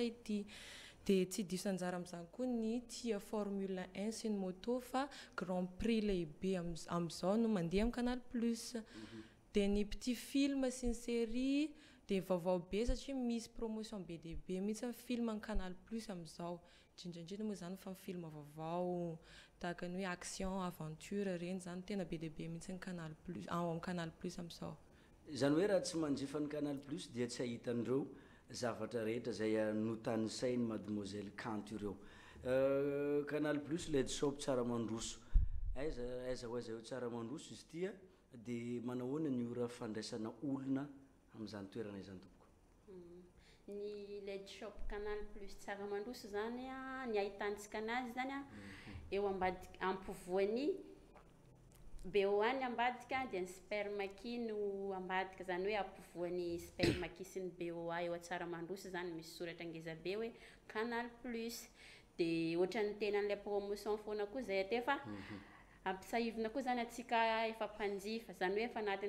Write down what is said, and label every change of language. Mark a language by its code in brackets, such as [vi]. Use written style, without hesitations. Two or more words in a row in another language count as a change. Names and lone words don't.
[mg] ity dia tsy diso anjara amin'izany koa ny tia Formule 1 sy ny moto fa Grand Prix lehibe amin'izao no mandeha amin'ny Canal Plus dia ny [fr] petit film [mg] sy ny série dia vaovao be satria misy promotion be dehibe mihitsy amin'ny film amin'ny Canal Plus amin'izao indrindraindrindra moa zany fa film vaovao tahaka ny hoe [fr] action aventure [mg] reny zany tena be dehibe mihitsy ny Canal Plus ao amin'ny Canal Plus amin'izao zany hoe raha tsy manjifa ny canal plus dia tsy ahitan'ireo zavatra rehetra zay notany sainy mademoiselle Kanto ireo canal plus led shop tsara mandroso aiza ho aiza eo tsara mandroso izy tia dia manahoana ny ora fandraisana olona amin'izany toerana izany tompoko ny led shop canal plus tsara mandroso zany ny ahitantsika anazy zany eo ambadika ampovoany beoany ambadika dia ny spermaki no ambadika zany hoe ampovoany spermaki sy ny beoa eo atsara mandroso zany misy soratra ngeza be hoe canal plus dia ohatran'ny tenan'ilay promotion foana koa zay atefa ampisahivina koa zany atsika efa mpanjifa zany hoe efa anatin'ny